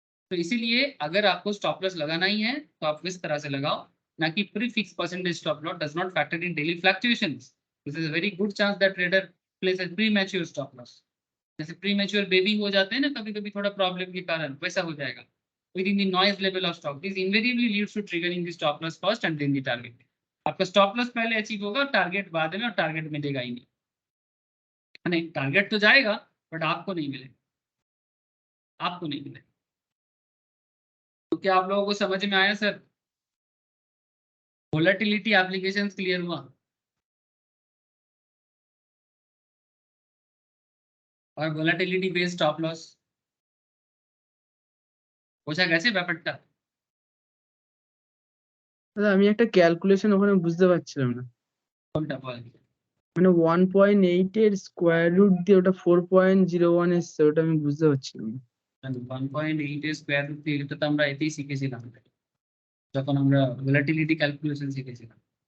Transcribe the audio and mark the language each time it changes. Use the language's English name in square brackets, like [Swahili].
[Hindi] तो इसीलिए अगर आपको स्टॉप लॉस लगाना ही है तो आप इस तरह से लगाओ, ना कि [English] Pre fix percentage stop loss does not factor in daily fluctuations. This is a very good chance that trader place a premature stop loss. [Hindi] जैसे प्री मैच्योर बेबी हो जाते हैं ना कभी कभी थोड़ा प्रॉब्लम के कारण, वैसा हो जाएगा [English] within the noise level of stock. This invariably leads to triggering the stop loss first and then the target. [Hindi] आपका स्टॉप लॉस पहले अचीव होगा, टारगेट बाद में, और टारगेट मिलेगा ही नहीं, टारगेट तो जाएगा बट आपको नहीं मिलेगा, आपको नहीं मिलेगा। तो क्या आप लोगों को समझ में आया सर, वोलेटिलिटी एप्लीकेशन क्लियर हुआ? और वोलेटिलिटी बेस्ड स्टॉप लॉस [Bangla] বোঝা গেছে ব্যাপারটা? দাদা আমি একটা ক্যালকুলেশন ওখানে বুঝতে পারছিলাম না, কোনটা বলেন? মানে 1.8 এর স্কোয়ার রুট দিয়ে ওটা 4.01 এসছে, ওটা আমি বুঝতে পারছিলাম না। 1.8 এর স্কয়ার রুট দিয়ে, এটা তো আমরা এতেই শিখেছিলাম যখন আমরা ভোলাটিলিটি ক্যালকুলেশন শিখেছিলাম।